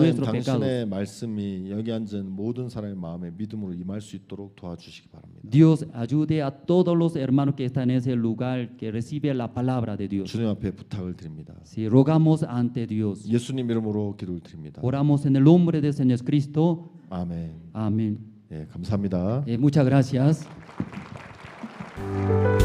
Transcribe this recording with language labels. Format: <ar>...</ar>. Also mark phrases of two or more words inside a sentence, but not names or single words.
<ko>하나님</ko> <es>nuestros pecados.</es> <ko>당신의 말씀이 여기 앉은 모든 사람의 마음에 믿음으로 임할 수 있도록 도와주시기 바랍니다.</ko> <es>Dios ayude a todos los hermanos que están en ese lugar que reciben la palabra de Dios.</es> <ko>주님 앞에 부탁을 드립니다.</ko> <es>Si rogamos ante Dios,</es> <ko>예수님 이름으로 기도를 드립니다.</ko> <es>oramos en el nombre del Señor Cristo.</es> <ko>아멘.</ko> <es>Amén.</es> <ko>감사합니다.</ko> <es>Muchas gracias.</es>